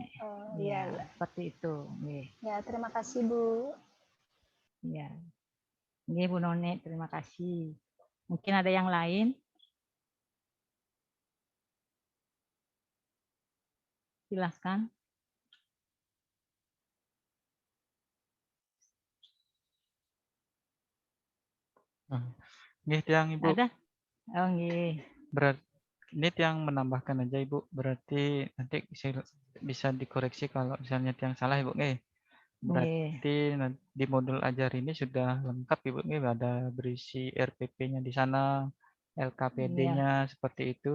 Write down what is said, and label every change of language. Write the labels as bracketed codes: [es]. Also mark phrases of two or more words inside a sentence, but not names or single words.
[id] Oh, Ya, iya. seperti itu. Ya, terima kasih Bu. Ya. Ini Bu Noni, terima kasih. Mungkin ada yang lain? Silahkan. Nggih, Tiang Ibu. Ada? Oh, nggih. Berarti ini Tiang menambahkan aja Ibu. Berarti nanti bisa dikoreksi kalau misalnya Tiang salah Ibu. Nggih. Berarti di modul ajar ini sudah lengkap Ibu. Nggih, ada berisi RPP-nya di sana, LKPD-nya seperti itu.